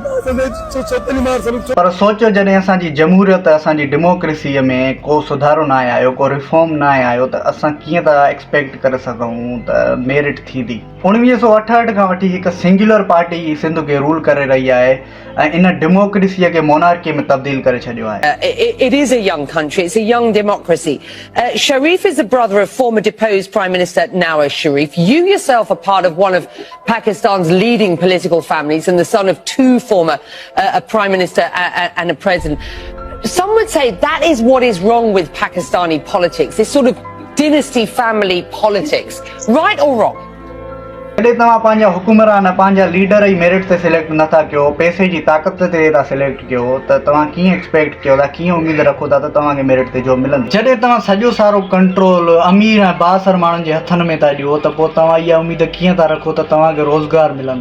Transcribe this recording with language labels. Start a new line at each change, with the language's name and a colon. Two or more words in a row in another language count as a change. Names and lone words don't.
Sindhi: पर सोचो जॾहिं असांजी जमहूरियत असांजी डेमोक्रेसीअ में को सुधारो न आहे आयो, को रिफॉर्म न आहे आयो, त असां कीअं था एक्सपेक्ट करे सघूं त मेरिट थींदी। 1968 खां वठी हिकु
English: singular party
Sindhi: सिंध खे रूल करे रही आहे ऐं इन डेमोक्रेसीअ खे मोनार्की में तब्दील करे छॾियो आहे।
English: It is a young country, it's a young democracy. Sharif is the brother of former deposed Prime Minister Nawaz Sharif. You yourself are part of one of Pakistan's leading political families and the son of two former a Prime Minister and a President. Some would say that is what is wrong with Pakistani politics, this sort of dynasty family politics. Right or wrong?
Sindhi: जॾहिं तव्हां पंहिंजा हुकुमरान पंहिंजा लीडर ई मेरिट ते सिलेक्ट नथा कयो, पैसे जी ताक़त ते था सिलेक्ट कयो, त तव्हां कीअं एक्सपेक्ट कयो था, कीअं उमेद रखो था त तव्हांखे मेरिट ते जॉब मिलंदी। जॾहिं तव्हां सॼो सारो कंट्रोल अमीर ऐं बासर माण्हुनि जे हथनि में था ॾियो त पोइ तव्हां इहा उमेद कीअं था रखो त तव्हांखे रोज़गार मिलंदो।